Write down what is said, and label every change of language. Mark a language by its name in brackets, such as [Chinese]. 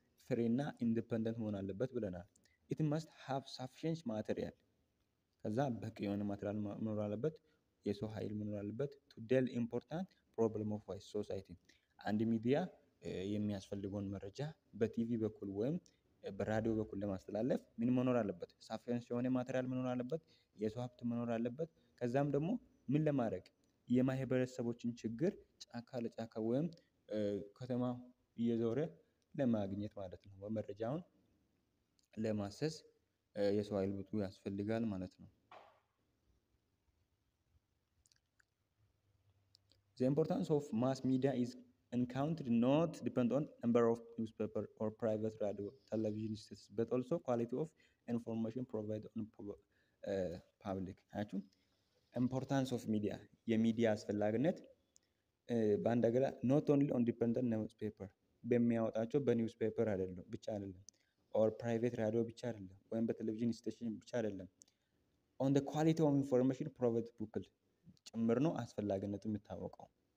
[Amharic] ፍሪ እና ኢንዲፐንደንት መሆን አለበት ብለናል። [English] ኢት መስት ሃቭ ሰፊሽንት ማቴሪያል፣ [Amharic] ከዛ በቂ የሆነ ማቴሪያል መኖር አለበት፣ የሰው ኃይል መኖር አለበት። [English] ቱ ዴል ኢምፖርታንት ፕሮብለም ኦፍ ሶሳይቲ። [Amharic] አንድ ሚዲያ የሚያስፈልገውን መረጃ በቲቪ በኩል ወይም በራዲዮ በኩል ለማስተላለፍ ምን መኖር አለበት? ሳፊየንስ የሆነ ማቴሪያል መኖር አለበት፣ የሰው ሀብት መኖር አለበት። ከዛም ደግሞ ምን ለማድረግ? የማህበረሰቦችን ችግር ጫካ ለጫካ ወይም ከተማ እየዞረ ለማግኘት ማለት ነው። [English] መረጃውን ለማሰስ የሰው ኃይል ብዙ ያስፈልጋል ማለት ነው። The importance of mass media is encountered not depend on number of newspaper or private radio, television stations, but also quality of information provided on public. [Amharic] አያችሁ [English] ኢምፖርታንስ ኦፍ ሚዲያ፣ [Amharic] የሚዲያ አስፈላጊነት በአንድ ሀገር [English] ኖት ኦንሊ ኦን ዲፔንደንት ኒውስ ፔፐር [Amharic] በሚያወጣቸው በኒውስ ፔፐር አይደለም ብቻ አይደለም፣ [English] ኦር ፕራይቬት ራዲዮ [Amharic] ብቻ አይደለም፣ ወይም በቴሌቪዥን ስቴሽን ብቻ አይደለም። [English] ኦን ደ ኳሊቲ ኦፍ ኢንፎርሜሽን ፕሮቫይድ ፒፕል [Amharic] ጭምር ነው አስፈላጊነቱ የሚታወቀው።